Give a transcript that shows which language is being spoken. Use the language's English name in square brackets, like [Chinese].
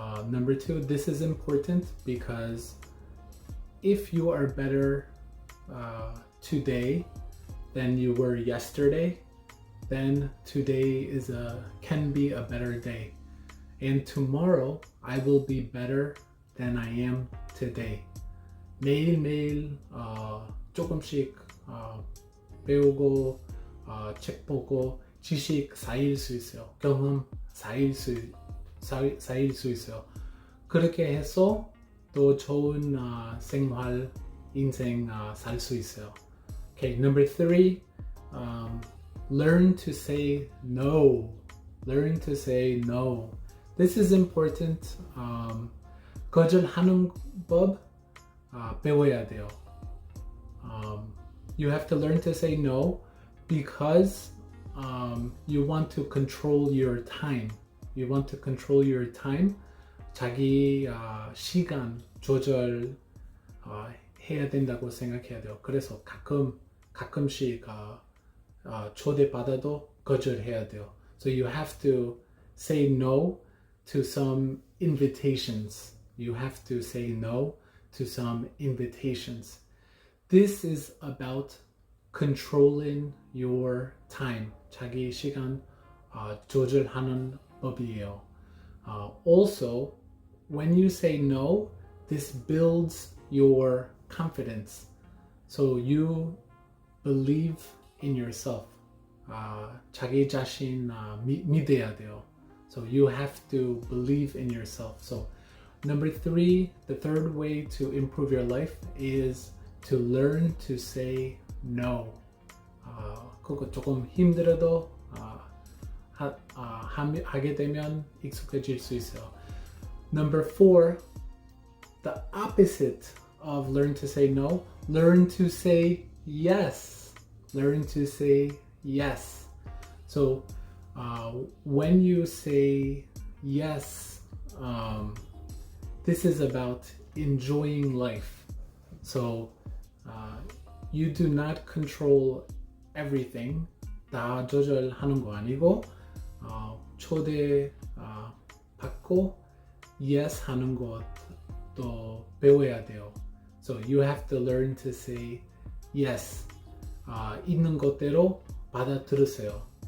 [English] Number two, this is important because if you are better today than you were yesterday, then today can be a better day. And tomorrow I will be better than I am today. [Korean] 매일매일 조금씩 배우고 책 보고 지식 쌓일 수 있어요. 경험 쌓일 수 있어요. 그렇게 해서 또 좋은 생활, 인생 살 수 있어요. [English] Okay, number three, learn to say no. Learn to say no. This is important. [Korean] 거절하는 법 배워야 돼요. [English] You have to learn to say no because you want to control your time. You want to control your time. [Korean] 자기 시간 조절 해야 된다고 생각해야 돼요. 그래서 가끔씩 초대받아도 거절해야 돼요. [English] So you have to say no to some invitations. You have to say no to some invitations. This is about controlling your time. [Korean] 자기 시간 조절하는 법이에요. [English] Also, when you say no, this builds your confidence. So you believe in yourself. [Korean] 자기 자신 믿어야 돼요. [English] So you have to believe in yourself. So number three, the third way to improve your life is to learn to say no. [Korean] 그거 조금 힘들어도 하게 되면 익숙해질 수 있어요. [English] Number four, the opposite of learn to say no, learn to say yes. Learn to say yes. So when you say yes, this is about enjoying life. So you do not control everything. [Korean] 다 조절하는 거 아니고 초대 받고 yes 하는 것도 배워야 돼요. [English] So you have to learn to say yes. [Korean] 있는 것대로 받아들으세요.